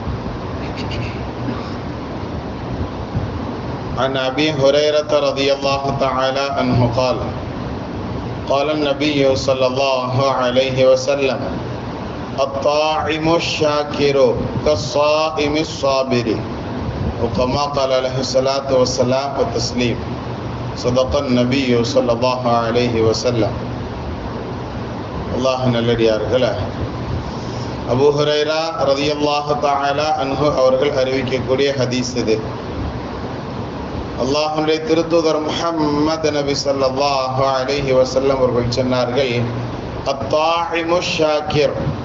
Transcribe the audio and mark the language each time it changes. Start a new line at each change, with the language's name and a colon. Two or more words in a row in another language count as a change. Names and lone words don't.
Arabic: عن أبي هريرة رضي الله تعالى عنه قال قال النبي صلى الله عليه وسلم الطاعم الشاكر كالصائم الصابر وكما قال عليه الصلاة والسلام والتسليم. صدق النبي صلى الله عليه وسلم.
Tamil: அல்லாஹ் நல்லடியார்களே, அபூ ஹுரைரா
Arabic: رضي الله تعالى عنه
Tamil: அவர்கள் அறிவிக்கக்கூடிய ஹதீஸ் இது. அல்லாஹ்வுடைய திருத்தூதர் முஹம்மது நபி
Arabic: صلى الله عليه وسلم
Tamil: அவர்கள் சொன்னார்கள்,
Arabic: الطاعم الشاكر,